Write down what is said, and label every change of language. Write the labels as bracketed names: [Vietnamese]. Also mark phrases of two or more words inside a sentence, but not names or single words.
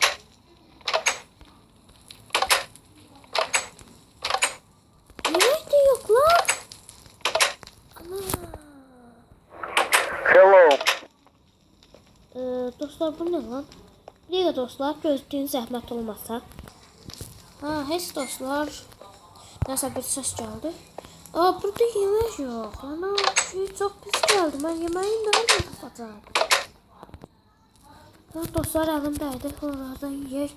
[Turkish] Yemek de yok lan. Ana. Hello. Dostlar, bu ne lan? Bir dakika dostlar, [Azerbaijani] gözlüğün zəhmət olmasa. Heç dostlar. Nəsə bir səs gəldi. Burada yemək yox. Ana, çox pis gəldi. Mən yeməyi nereden tapacağım? Dostlar, əlimdəydi. Onlardan yiyək.